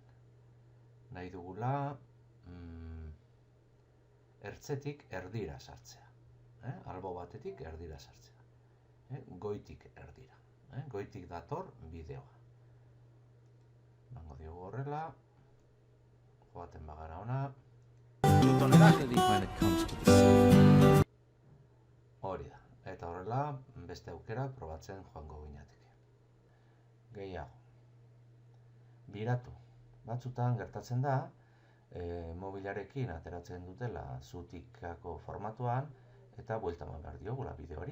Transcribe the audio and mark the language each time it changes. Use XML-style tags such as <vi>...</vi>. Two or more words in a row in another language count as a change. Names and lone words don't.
<eu>Nahi dugula ertzetik erdira sartzea. Albo batetik erdira sartzea. Goitik erdira. Goitik dator bideoa. Mango diogu horrela. Joaten bagara ona.</eu> <en>When it comes to this.</en> <eu>Hori da. Eta horrela beste aukerak probatzen joango ginateke. Gehiago. Biratu. Batzutan gertatzen da, mobilarekin ateratzen dutela zutikako formatuan eta buelta eman behar diogula bideoari.</eu>